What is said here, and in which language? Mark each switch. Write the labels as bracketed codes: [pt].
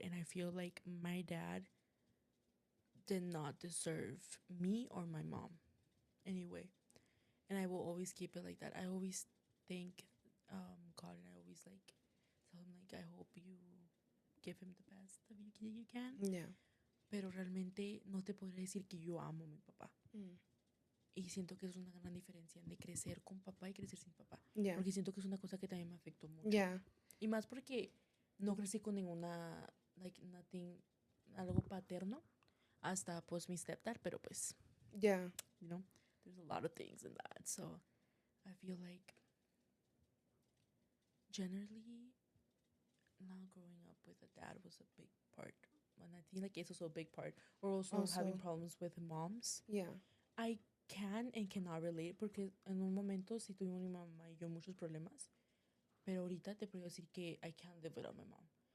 [en] And I feel like my dad did not deserve me or my mom anyway. And I will always keep it like that. I always thank God, and I always like tell him, like, I hope you give him the best of you can. Yeah. [es] Pero realmente no te podría decir que yo amo a mi papá. Y siento que es una gran diferencia de crecer con papá y crecer sin papá. [en] Yeah. [es] Porque siento que es una cosa que también me afectó mucho. [en] Yeah. [es] Y más porque no crecí con ninguna, [en] like, nothing, [es] algo paterno, hasta pues mi stepdad, pero pues, [en] Yeah. you know, there's a lot of things in that. So I feel like generally not growing up with a dad was a big part. And I think like it's also a big part. Or also having problems with moms. Yeah. I can and cannot relate [es] porque en un momento sí tuvimos mi mamá y yo muchos problemas. Pero ahorita te puedo decir que [en] I can't live without my mom.